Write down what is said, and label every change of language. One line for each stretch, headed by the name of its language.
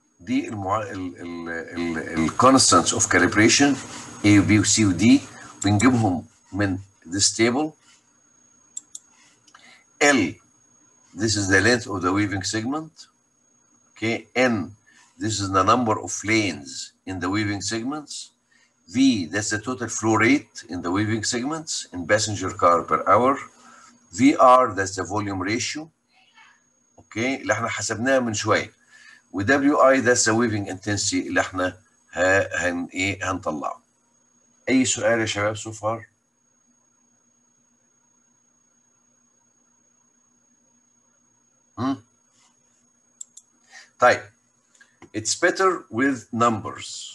Arabic: دي الكونستانتس اوف calibration A و B و C و D بنجيبهم من
English: this table. L, this is the length of the weaving segment. Okay, N, this is the number of lanes in the weaving segments. V, that's the total flow rate in the weaving segments in passenger car per hour. VR, that's the volume ratio.
Arabic: Okay, اللي احنا حسبناها من شويه.
English: و WI, that's the weaving intensity
Arabic: اللي احنا هنطلعه. اي سؤال يا شباب
English: so far؟ طيب, it's better with numbers.